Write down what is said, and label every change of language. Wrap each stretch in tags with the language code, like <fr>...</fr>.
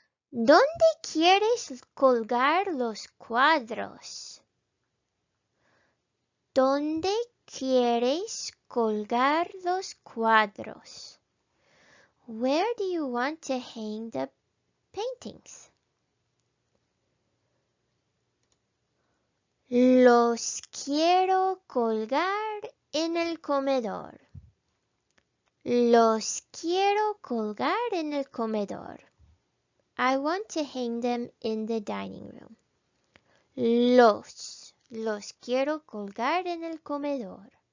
<es>¿Dónde quieres colgar los cuadros? ¿Dónde quieres colgar los cuadros?</es> <en>Where do you want to hang the paintings?</en> <es>Los quiero colgar en el comedor. Los quiero colgar en el comedor.</es> <en>I want to hang them in the dining room.</en> <es>Los quiero colgar en el comedor.</es>